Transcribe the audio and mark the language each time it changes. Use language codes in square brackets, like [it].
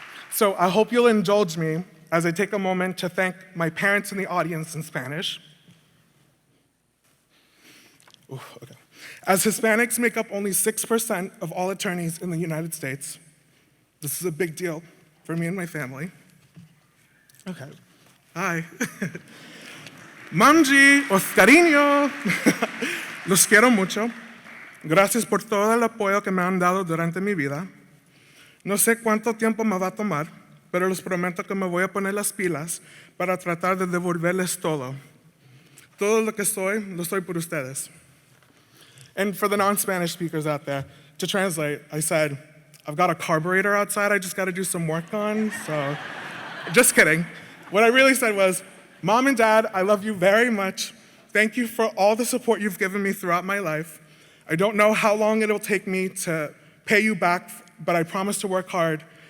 [en] So I hope you'll indulge me as I take a moment to thank my parents in the audience in Spanish. Ooh, okay. As Hispanics make up only 6% of all attorneys in the United States, this is a big deal for me and my family. Okay. Hi. [es] Mamji, Oscarinho, los quiero mucho. Gracias por todo el apoyo que me han dado durante mi vida. No sé cuánto tiempo me va a tomar, pero les prometo que me voy a poner las pilas para tratar de devolverles todo. Todo lo que soy, lo soy por ustedes. [en] And for the non-Spanish speakers out there, to translate, I said, I've got a carburetor outside I just got to do some work on, so just kidding. What I really said was, Mom and Dad, I love you very much. Thank you for all the support you've given me throughout my life. I don't know how long it'll take me to pay you back, but I promise to work hard.